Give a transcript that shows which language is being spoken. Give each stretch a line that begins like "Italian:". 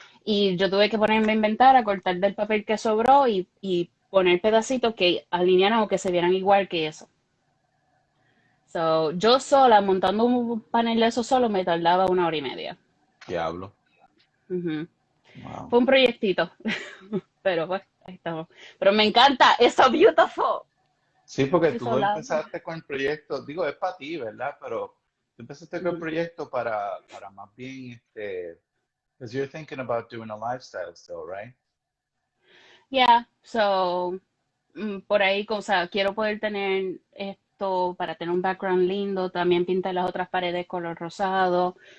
Spanish: Y yo tuve que ponerme a inventar, a cortar del papel que sobró y poner pedacitos que alinearan o que se vieran igual que eso. So, yo sola, montando un panel de eso solo, me tardaba 1 hora y media. Diablo. Ujú. Wow. Fue un proyectito, pero pues, ahí estamos. Pero me encanta,
English: it's so beautiful.
Spanish: Sí, porque
English: It's so
Spanish: tú
English: lovely.
Spanish: empezaste con el proyecto, digo, es para ti, ¿verdad? Pero tú empezaste con el Ujú. proyecto para más bien,
English: because you're thinking about doing a lifestyle still, right?
Spanish: Yeah, so, por ahí, o sea, quiero poder tener esto para tener un background lindo, también pintar las otras paredes color rosado.